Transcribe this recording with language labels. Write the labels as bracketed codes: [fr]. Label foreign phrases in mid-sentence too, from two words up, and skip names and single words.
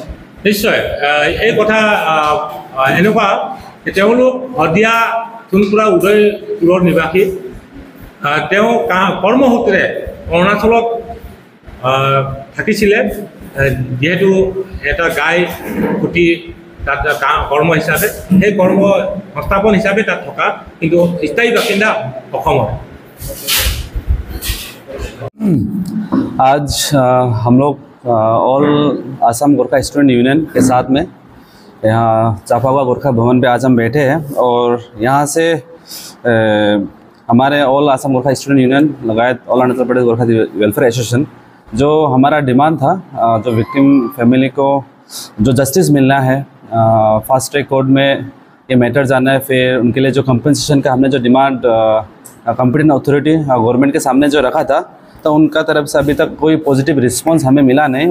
[as] নিশ্চয়, এই কথা এনেকুৱা তেওঁলোক শদিয়া সোণপুৰা উদয়পুৰৰ নিবাসী, তেওঁ কৰ্মসূত্ৰে অৰুণাচলত থাকিছিলে, যিহেতু এটা গাই ফুটি তাত কৰ্ম হিচাপে, সেই কৰ্ম সংস্থাপন হিচাপে তাত থকা, কিন্তু স্থায়ী বাসিন্দা অসমৰ। [hi] आज हम लोग ऑल असम गोरखा स्टूडेंट यूनियन के साथ में यहाँ चापावा गोरखा भवन पे आज हम बैठे हैं, और यहाँ से हमारे ऑल असम गोरखा स्टूडेंट यूनियन लगायत ऑल अरुणाचल प्रदेश गोरखा वेलफेयर एसोसिएशन, जो हमारा डिमांड था, जो [en] victim family [hi] को जो जस्टिस मिलना है, [en] fast track court [hi] में ये मैटर जाना है, फिर उनके लिए जो कंपनसेशन का हमने जो [en] demand competent authority government [hi] के सामने जो रखा था, तो उनका तरफ से अभी तक कोई [en] positive response [hi] हमें मिला नहीं।